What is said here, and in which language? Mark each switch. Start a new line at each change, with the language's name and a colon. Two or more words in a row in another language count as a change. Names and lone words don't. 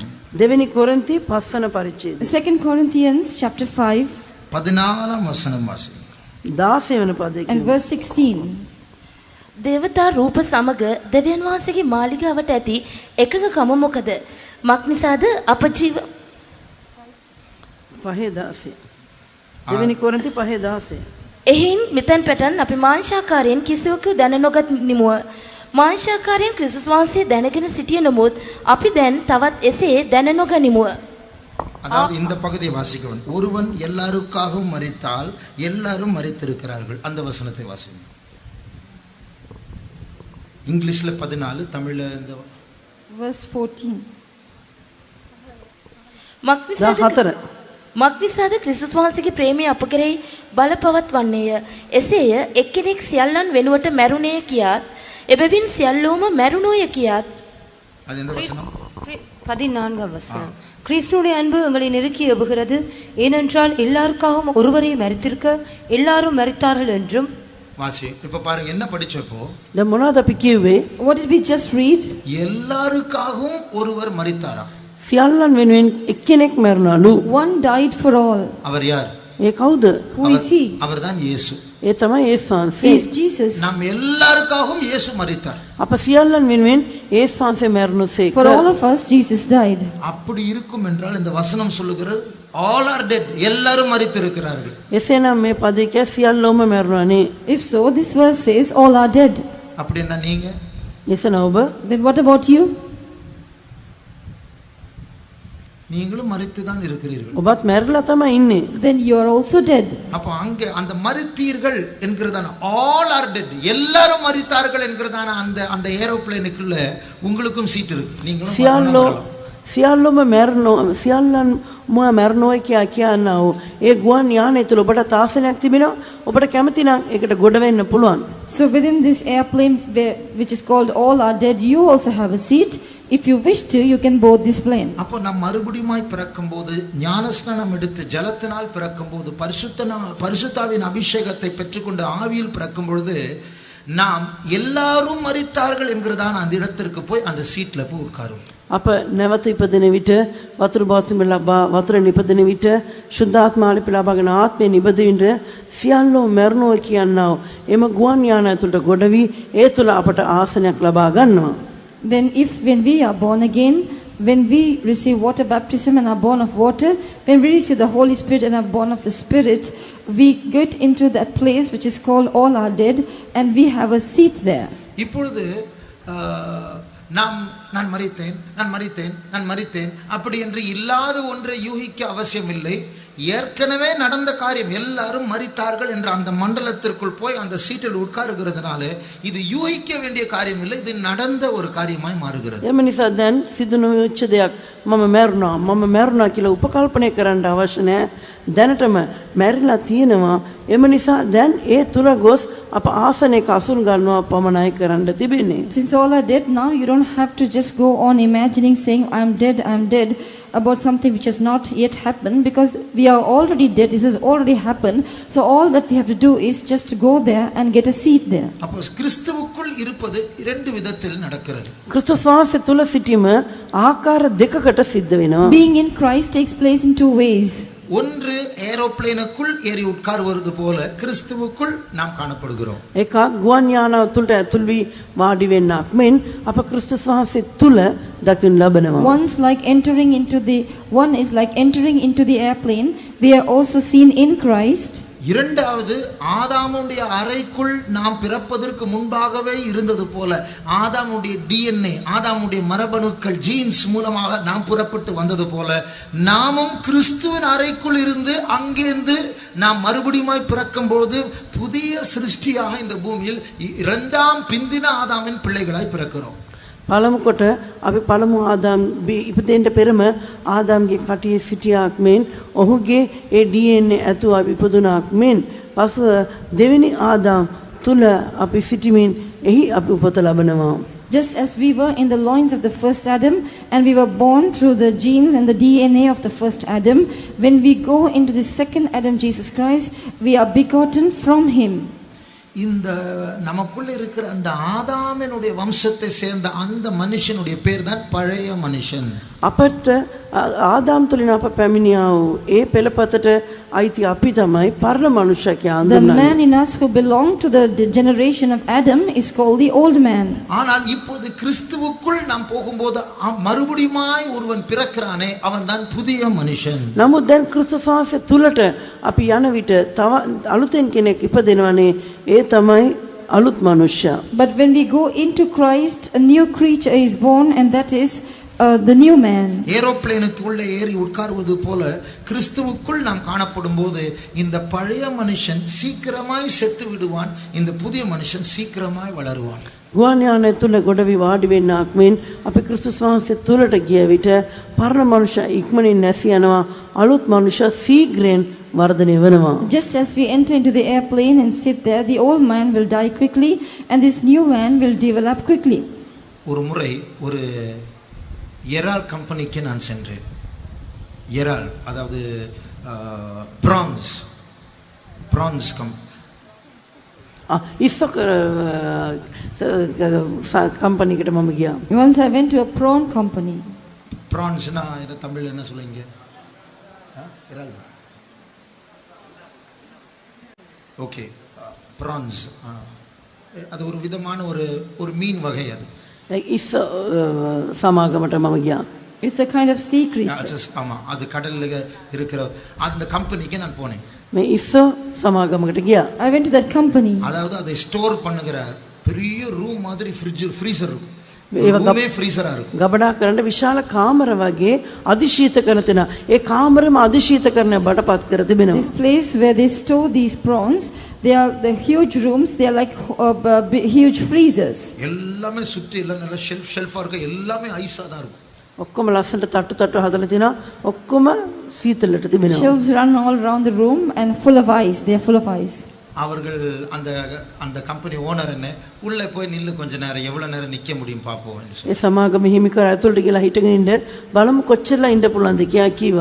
Sinhala: දෙවෙනි කොරින්ති 5 වන පරිච්ඡේදය
English: 2 Corinthians chapter 5
Tamil: 14ஆம் වசனம் வாசி.
Sinhala: 16 වන පදය and කියමු.
English: verse 16.
Sinhala: දේවතා රූප සමග දෙවියන් වහන්සේගේ මාලිගාවට ඇති එකඟකම මොකද? මක්නිසාද අප ජීව 5:16 දෙවෙනි කොරින්ති 5:16 එහින් මෙතෙන් පැටන් අපි මාංශාකාරයෙන් කිසිවකු දැන නොගත් නිමුව මාංශාකාරයෙන් ක්‍රිස්තුස් වහන්සේ දැනගෙන සිටිය නමුත් අපි දැන් තවත් එසේ දැන නොගනිමුව.
Tamil: அதாவது இந்த பகுதியை வாசிக்கணும். ஒருவன் எல்லாருக்காகவும் மரித்தால் எல்லாரும் மரித்திருக்கிறார்கள். அந்த வசனத்தை வாசிங்க. இங்கிலீஷ்ல 14, தமிழ்ல இந்த
English: Verse 14.
Sinhala: මක්නිසාද ක්‍රිස්තුස් වහන්සේගේ ප්‍රේමය අප කෙරෙහි බලපවත්වන්නේය. එසේය එක්කෙනෙක් සියල්ලන් වෙනුවට මැරුණේ කියාත් එබැවින් සියල්ලෝම මැරුණෝය කියාත්.
Tamil: அது எந்த வசனம்? 14 வசனம். கிறிஸ்துவுடைய அன்பு எங்களை நெருக்கி எவுகிறது. ஏனென்றால் எல்லாருக்காகவும் ஒருவரை மரித்திருக்க எல்லாரும் மரித்தார்கள் என்றும். வாசி. இப்ப பாருங்க என்ன படிச்சப்போ
Sinhala: දැන් මොනවද අපි කිව්වේ?
English: What did we just read?
Tamil: எல்லாருக்காகவும் ஒருவர் மரித்தாராம்.
Sinhala: සියල්ලන් වෙනුවෙන් එක්කෙනෙක් මැරුණලු.
English: One died for all.
Tamil: அவர் யார்?
Sinhala: ඒ කවුද?
English: Who is he?
Tamil: அவர்தான் இயேசு.
Sinhala: ඒ තමයි යේසුස්
English: He
Sinhala: වහන්සේ.
English: is Jesus.
Tamil: நாம் எல்லாருக்காகவும் இயேசு மரித்தார்.
Sinhala: අප සියල්ලන් වෙනුවෙන් යේසුස් වහන්සේ මැරුණුසේක.
English: For all of us, Jesus died.
Tamil: அப்படி இருக்கும் என்றால் இந்த வசனம் சொல்லுகிறது
English: all are dead.
Tamil: எல்லாரும் மரித்திருக்கிறார்கள்.
Sinhala: එසේනම් මේ පදේ කිය සියල්ලෝම මැරුණානේ.
English: If so, this verse says all are dead.
Tamil: அப்படின்னா நீங்க
Sinhala: එසේන ඔබ
English: Then what about you?
Tamil: நீங்களும் மரித்து தான் இருக்கிறீர்கள்.
Sinhala: ඔබත් මැරිලා තමයි ඉන්නේ.
English: Then you are also dead.
Tamil: அப்ப அங்க அந்த மரித்தீர்கள் என்கிறதான
English: all are dead,
Tamil: எல்லாரும் மரித்தார்கள் என்கிறதான அந்த அந்த ஏரோப்ளேனுக்குள்ள உங்களுக்கும் சீட் இருக்கு. நீங்களும்
Sinhala: සියල්ලොම මැරෙනෝ සියල්ලන් මැරෙනෝයි කියා කියනවා. ඒ ගුවන් යානය තුල ඔබට තාසනයක් තිබෙනවා. ඔබට කැමති නම් ඒකට ගොඩ වෙන්න පුළුවන්.
English: So within this airplane which is called all are dead, you also have a seat. If you wish to, you can board this plane.
Tamil: அப்போ நாம் மறுபடியுமாய் பிறக்கும்போது ஞானஸ்நானம் எடுத்து ஜலத்தினால் பிறக்கும்போது பரிசுத்தாவின் அபிஷேகத்தை பெற்றுக்கொண்டு ஆவியில் பிறக்கும் பொழுது நாம் எல்லாரும் மரித்தார்கள் என்கிறதான அந்த இடத்திற்கு போய் அந்த சீட்ல போய் உட்காருவோம்.
Sinhala: අප නැවත ඉපදෙන විට වතුර බෝසම ලබා වතුර නිපදෙන විට ශුද්ධාත්මාලි ලබාගෙන ආත්මය නිබදින්න සියල්ලෝ මරණෝ කියනවා. එම ගුවන් යානය තුලට ගොඩ වී ඒ තුල අපට ආසනයක් ලබා ගන්නවා.
English: Then if when we are born again, when we receive water baptism and are born of water, when we receive the Holy Spirit and are born of the Spirit, we get into that place which is called all are dead and we have a seat there.
Tamil: இப்பொழுது நான் மரித்தேன் அப்படி என்று இல்லாத ஒன்றை யூகிக்க அவசியம் இல்லை. ஏற்கனவே நடந்த காரியம், எல்லாரும் மரித்தார்கள் என்ற அந்த மண்டலத்திற்குள் போய் அந்த சீட்டில் உட்காருகிறதுனால இது யூகிக்க வேண்டிய காரியம் இல்லை, இது நடந்த ஒரு காரியமாய் மாறுகிறது.
Sinhala: එම නිසා දැන් සිදු නොවෙච්ච දෙයක් මම මැරුණා කියලා උපකල්පනය කරන්න අවශ්‍ය නැහැ. දැනටම මැරිලා තියෙනවා. එම නිසා දැන් ඒ තුල ගොස් අප ආසනයක අසුන් ගන්නවා පමණයි කරන්න තිබෙන්නේ.
English: Since all are dead now, you don't have to just go on imagining saying I am dead about something which has not yet happened, because we are already dead. This has already happened. So all that we have to do is just to go there and get a seat there.
Tamil: அப்போ கிறிஸ்துவுக்குள் இருப்பது இரண்டு விதத்தில் நடக்கிறது.
Sinhala: ක්‍රිස්තුස් වහන්සේ තුල සිටීම ආකාර දෙකකට සිද්ධ වෙනවා.
English: Being in Christ takes place in two ways.
Tamil: ஒன்று ஏரோப்ளேனுக்குள் ஏறி உட்காருவது போல கிறிஸ்துவுக்குள் நாம் காணப்படுகிறோம்.
Sinhala: එකක් ගුවන් යානාව තුළට ඇතුල් වී වාඩි වෙන්නක් මෙන් අප ක්‍රිස්තුස් වහන්සේ තුල දකින්න ලබනවා.
English: One is like entering into the airplane. We are also seen in Christ.
Tamil: இரண்டாவது ஆதாமுடைய அறைக்குள் நாம் பிறப்பதற்கு முன்பாகவே இருந்தது போல ஆதாமுடைய DNA, ஆதாமுடைய மரபணுக்கள், ஜீன்ஸ் மூலமாக நாம் புறப்பட்டு வந்தது போல நாமும் கிறிஸ்துவின் அறைக்குள் இருந்து அங்கேருந்து நாம் மறுபடியும் பிறக்கும்போது புதிய சிருஷ்டியாக இந்த பூமியில் இரண்டாம் பிந்தின ஆதாமின் பிள்ளைகளாய் பிறக்கிறோம்.
Sinhala: පළමු කොට අපි පළමු ආදාම් ඉපදෙන්න පෙරම ආදාම්ගේ කටියේ සිටියාක් මෙන් ඔහුගේ ඒ DNA ඇතුව අපි ඉපදුනාක් මෙන් පසුව දෙවෙනි ආදාම් තුල අපි සිටිමින් එහි අපි උපත ලබනවා.
English: Just as we were in the loins of the first Adam and we were born through the genes and the DNA of the first Adam, when we go into the second Adam, Jesus Christ, we are begotten from him.
Tamil: இந்த நமக்குள்ள இருக்கிற அந்த ஆதாமினுடைய வம்சத்தை சேர்ந்த அந்த மனுஷனுடைய பேர் தான் பழைய மனுஷன்.
Sinhala: අපට ආදාම් තුලින් අප පැමිණියා වූ ඒ පෙළපතට අයිති අපි තමයි පරණ මනුෂ්‍ය කියලා
English: The
Sinhala: හඳුන්වන්නේ.
English: man in us who belonged to the generation of Adam is called the old man.
Tamil: ஆனால் இப்போது கிறிஸ்துவுக்குள் நாம் போகும்போது மறுபடியுமாய் ஒருவன் பிறக்கிறானே அவன் தான் புதிய மனுஷன்.
Sinhala: නමුත් දැන් ක්‍රිස්තුස් වහන්සේ තුලට අපි යන විට තව අලුතෙන් කෙනෙක් ඉපදෙනවනේ ඒ තමයි අලුත් මනුෂ්‍යයා.
English: But when we go into Christ, a new creature is born, and that is the new man.
Tamil: ஏரோப்ளேனுக்குள்ள ஏறி உட்காருவது போல கிறிஸ்துவுக்குள் நாம் காணப்படும் போது இந்த பழைய மனுஷன் சீக்கிரமாய் செத்து விடுவான், இந்த புதிய மனுஷன் சீக்கிரமாய் வளருவான்.
Sinhala: ගුවන් යානය තුල ගොඩවි වාඩි වෙන්නක් මෙන් අපි ක්‍රිස්තුස් වහන්සේ තුලට ගිය විට පරණ මනුෂ්‍ය ඉක්මනින් නැසී යනවා, අලුත් මනුෂ්‍ය සීඝ්‍රයෙන් වර්ධනය වෙනවා.
English: Just as we enter into the airplane and sit there, the old man will die quickly and this new man will develop quickly.
Tamil: ஒரு முறை ஒரு எரால் கம்பெனிக்கு நான் சென்றேன். எரால் அதாவது பிரான்ஸ்
Sinhala: ඉස්සක කම්පැනිකට මම ගියා.
English: Once I went to a prawn company.
Tamil: பிரான்ஸ்னா இது தமிழ்ல என்ன சொல்லுவீங்க? எரால். ஓகே, பிரான்ஸ் அது ஒரு விதமான ஒரு மீன் வகை. அது
Sinhala: ඉස්ස සමාගමට මම ගියා.
English: It's a kind of sea creature.
Tamil: ஆமா, அது கடல்ல இருக்கிற அந்த கம்பெனிக்கு நான் போனேன்.
Sinhala: මේ ඉස්ස සමාගමකට ගියා.
English: I went to that company.
Tamil: அதாவது அதை ஸ்டோர் பண்ணுகிற பெரிய ரூம் மாதிரி ஃப்ரீசர் இருக்கும்.
Sinhala: ඒවා
Tamil: ரூமே ஃப்ரீசரா இருக்கும்.
Sinhala: ගබඩා කරන්න විශාල කාමර වගේ අධිශීත කරන තැන. ඒ කාමරෙම අධිශීත කරන බඩපත් කර තිබෙනවා.
English: This place where they store these prawns, they are the huge rooms, they are like huge freezers.
Tamil: எல்லாமே சுற்றி எல்லாம் நல்ல ஷெல்ஃபா இருக்கு, எல்லாமே ஐஸா தான் இருக்கும்.
Sinhala: ඔක්කොම ලස්සනට තට්ටු හදලා තිනවා. ඔක්කොම සීතලට තිබෙනවා.
English: Shelves run all around the room and full of ice. They are full of ice.
Tamil: அவர்கள் அந்த
English: company owner
Tamil: என்ன உள்ள போய் நில்லு கொஞ்ச நேரம், எவ்வளவு நேரம் நிக்க முடியும் பாப்போம்.
Sinhala: ඒ සමාගම හිමිකර ඇතුළට ගිහලා හිටගෙන ඉන්න බලමු කොච්චරලා ඉන්න පුළුවන්ද කියලා කිව්වා.